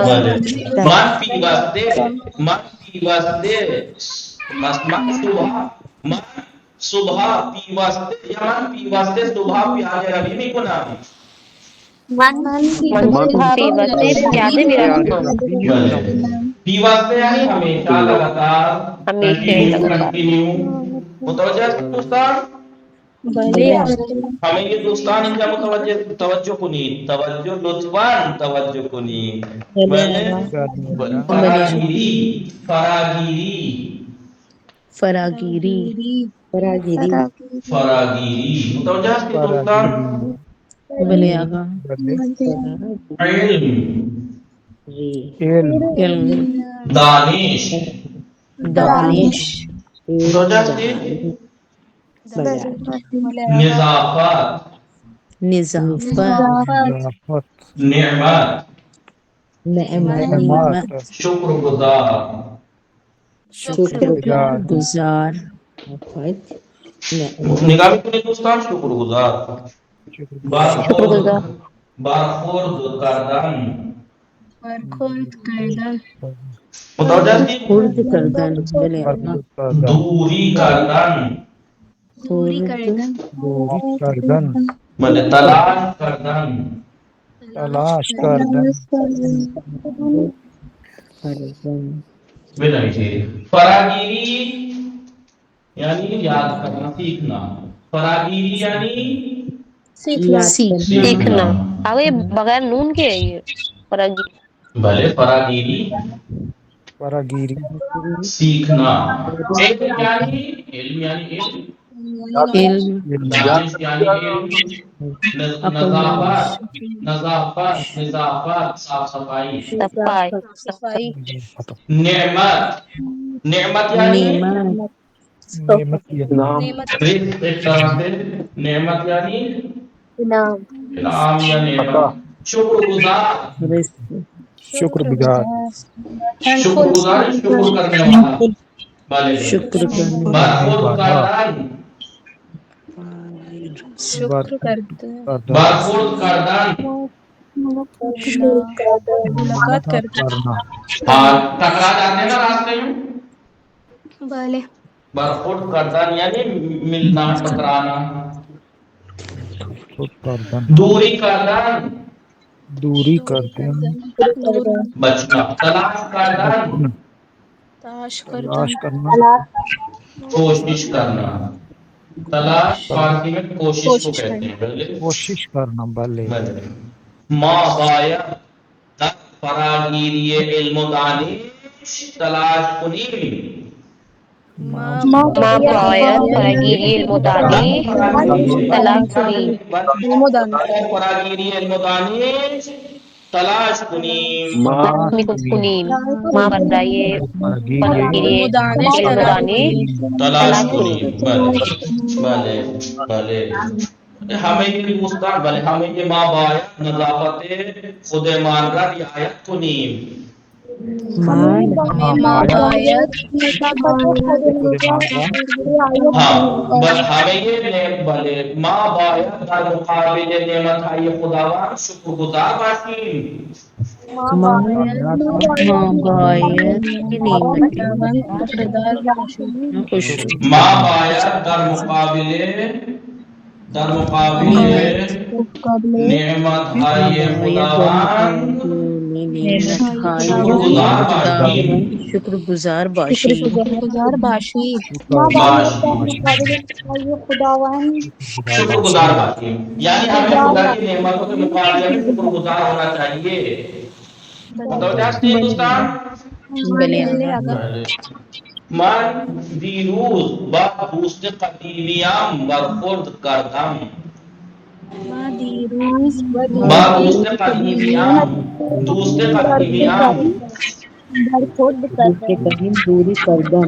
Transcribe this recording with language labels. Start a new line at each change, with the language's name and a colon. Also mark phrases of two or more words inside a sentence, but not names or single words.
Persian: من صبح پیوسته پیاده روی میکنم. من صبح پیوسته پیاده می‌روم.
Urdu: پیوسته یعنی ہمیشہ لگاتار کنٹینیو. متوجہ ہے دوستان؟ ہمیں یہ دوستان
Persian: اینجا توجہ کنید. توجہ لطفاً توجہ کنید. فراگیری
Urdu: متوجہ ہے دوستان؟
Persian: بلے آقا علم علم دانش دانش
Urdu: متوجہ ہے؟ نظافت
Persian: نظافت نعمت نعمت شکر گزار. گزار نگاہ بھی کنید دوستان.
Urdu: شکر گزار.
Persian: برخورد کردن
Urdu: متوجہ ہے؟
Persian: خرد کردن بلے آقا دوری کردن دوری کردن بلے تلاش کردن تلاش کردن
Urdu: فراگیری یعنی یاد کرنا سیکھنا. فراگیری یعنی سیکھنا. آگے بغیر نون کے ہے یہ فراگیری. بھلے فراگیری
Persian: فراگیری
Urdu: سیکھنا. علم یعنی علم دانش یعنی علم. نظافت صاف صفائی. صفائی. نعمت یعنی نعمت رزق. ایک طرح سے نعمت یعنی انعام یا نعمت. شکر گزار شکر گزار شکر کرنے والا. بھلے شکر کرنے
Persian: برخورد کردن
Urdu: ملاقات کرنا ٹکرا جاتے ہیں نا راستے میں.
Persian: برخورد کردن
Urdu: یعنی ملنا ٹکرانا.
Persian: دوری کردن دوری کردن
Urdu: بچنا.
Persian: تلاش کردن
Urdu: تلاش کرنا کوشش کرنا.
Persian: تلاش فارسی
Urdu: میں کوشش کو کہتے ہیں. کوشش کرنا بلے
Persian: ما باید در فراگیری علم و دانش تلاش کنیم. ما باید فراگیری علم و دانش تلاش کنیم. فراگیری علم و دانش تلاش کنیم. ما برای فراگیری علم و دانش تلاش کنیم.
Urdu: بھلے ہمیں یہ دوستان ہمیں یہ
Persian: ما باید نظافت خود ایمان را رعایت کنیم. ما باید
Urdu: ہاں بس ہمیں یہ بلے
Persian: ماں باید در مقابل نعمت های خداوند شکر گزار باشیم. باید کی نعمت خوش ماں باید در مقابل نعمت های خداوند شکر گزار باشیم. شکر گزار باشی شکر گزار باشیم
Urdu: یعنی ہمیں خدا کی نعمتوں کے مقابلے میں شکر گزار ہونا چاہیے. متوجہ ہیں دوستان؟ بلے
Persian: من دیروز با دوست قدیمیم برخورد کردم. با دوست قدیمیم دوری کردن